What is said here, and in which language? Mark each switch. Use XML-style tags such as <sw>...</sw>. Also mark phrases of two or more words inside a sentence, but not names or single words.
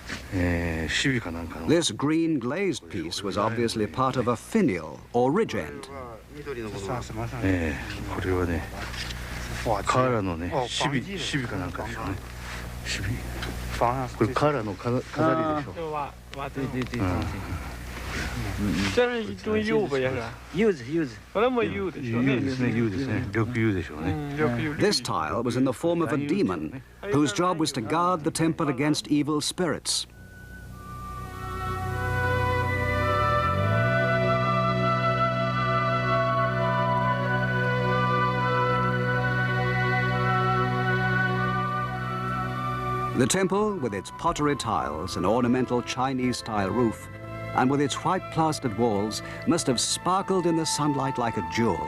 <en>This green glazed piece was obviously part of a finial or ridge end.</en> <ja>これはね、瓦のね、シビかなんかでしょうね。シビ。これ瓦の飾りでしょ。</ja> <zh>这是一种釉呗，也是。釉子。本来没釉的，</zh> <ja>釉ですね。緑釉でしょうね。</ja> <en>This tile was in the form of a demon whose job was to guard the temple against evil spirits. The temple, with its pottery tiles and ornamental Chinese-style roof, and with its white plastered walls, must have sparkled in the sunlight like a jewel.</en>